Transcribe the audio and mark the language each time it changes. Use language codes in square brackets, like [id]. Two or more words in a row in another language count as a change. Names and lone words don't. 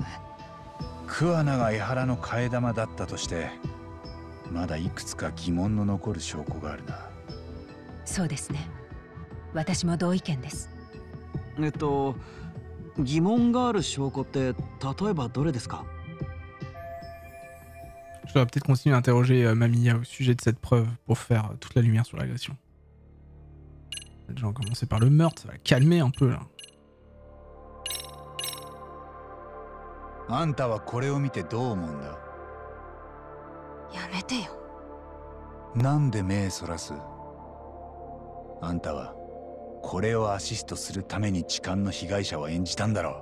[ja] 桑名が江原の替え玉だったとして、まだいくつか疑問の残る証拠があるな。そうですね。私も同意見です。疑問がある証拠って例えばどれですか？ [fr] Je dois peut-être continuer à interroger Mamiya au sujet de cette preuve pour faire toute la lumière sur l'agression. On va déjà commencer par le meurtre, ça va calmer un peu là. [ja] あんたはこれを見てどう思うんだ？やめてよ。なんで目そらす？あんたはこれをアシストするために痴漢の被害者を演じたんだろ